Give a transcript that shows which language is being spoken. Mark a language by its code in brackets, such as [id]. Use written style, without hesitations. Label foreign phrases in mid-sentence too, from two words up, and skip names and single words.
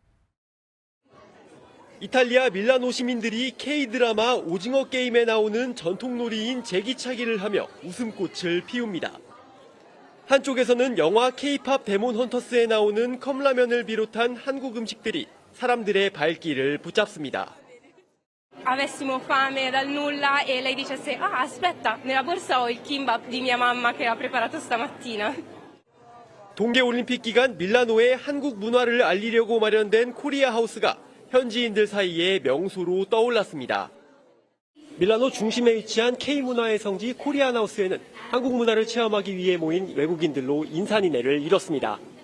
[ko] 이탈리아 밀라노 시민들이 K-드라마 오징어 게임에 나오는 전통놀이인 제기차기를 하며 웃음꽃을 피웁니다. 한쪽에서는 영화 K-팝 데몬 헌터스에 나오는 컵라면을 비롯한 한국 음식들이 사람들의 발길을 붙잡습니다. [it] Avessimo fame dal nulla e lei dicesse aspetta, nella borsa ho il kimbap di mia mamma che ha preparato stamattina. [ko] 동계올림픽 기간 밀라노의 한국 문화를 알리려고 마련된 코리아 하우스가 현지인들 사이에 명소로 떠올랐습니다. 밀라노 중심에 위치한 K문화의 성지 코리안 하우스에는 한국 문화를 체험하기 위해 모인 외국인들로 인산인해를 이뤘습니다.